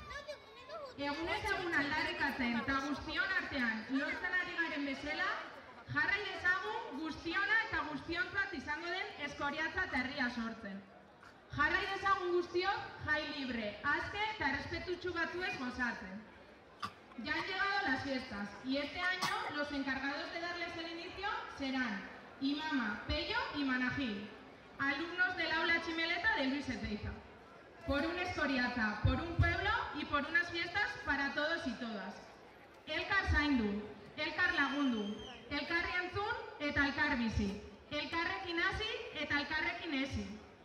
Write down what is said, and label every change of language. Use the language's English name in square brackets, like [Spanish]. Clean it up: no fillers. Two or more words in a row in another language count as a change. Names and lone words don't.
[Basque] Egunez egun aldarrikatzen eta guztion artean lortzen ari garen bezala, jarrai ezagun guztiona eta guztiontzat izango den Eskoriatzat herria sortzen. Jarrai ezagun guztiok jai libre, aske eta errespetutsu batzuez gozatzen. [Spanish] Ya han llegado las fiestas y este año los encargados de darles el inicio serán Imama, Pello y Manajil, alumnos del aula Chimeleta de Luis Ezeiza. Por un Eskoriatza, por un pueblo y por unas fiestas para todos y todas. [Basque] Elkar zaindu, elkar lagundu, elkarri entzun eta elkar bizi. elkarrekin hasi eta elkarrekin hezi.